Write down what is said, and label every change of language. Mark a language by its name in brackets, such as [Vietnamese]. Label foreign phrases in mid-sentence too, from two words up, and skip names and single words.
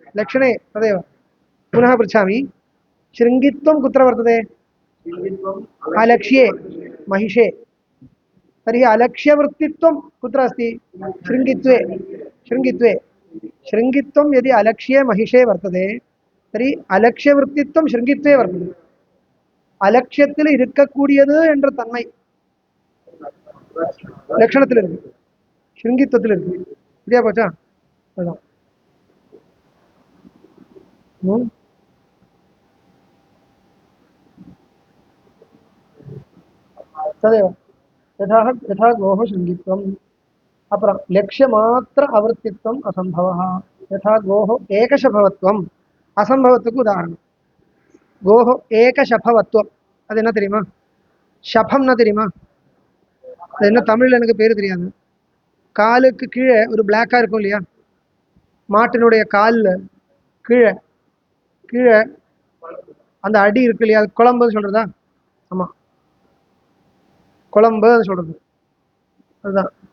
[Sanskrit] लक्षणे तदेव पुनः पृच्छामि शृङ्गित्वं कुत्र वर्तते अलक्ष्ये महिषे तर्हि अलक्ष्यवृत्तित्वं कुत्र अस्ति शृङ्गित्वे शृङ्गित्वे शृङ्गित्वं यदि अलक्ष्ये महिषे वर्तते तर्हि अलक्ष्यवृत्तित्वं शृङ्गित्वे वर्तते [Tamil] अलक्ष्यத்தில் இருக்கக்கூடியது என்ற தன்மை லட்சணத்தில் இருக்கு शृङ्गित्वத்தில் இருக்கு சரியா போச்சா அதுதான் [Sanskrit] तदेव यथा यथा गोः शृङ्गित्वम् अपरं लक्ष्यमात्र आवृत्तित्वम् असम्भवः यथा गोः एकशफवत्वम् असम्भवत्वக்கு [Tamil] உதாரணம் [Sanskrit] गोः एकशफवत्वம் [Tamil] அது என்ன தெரியுமா ஷஃபம்னா தெரியுமா அது என்ன தமிழ்ல எனக்கு பேர் தெரியாது காலுக்கு கீழே ஒரு பிளாக்கா இருக்கும் இல்லையா மாட்டினுடைய கால்ல கீழே கீழே அந்த அடி இருக்கு இல்லையா அது குழம்புன்னு சொல்றதா ஆமா குழம்பு சொல்றது அதுதான்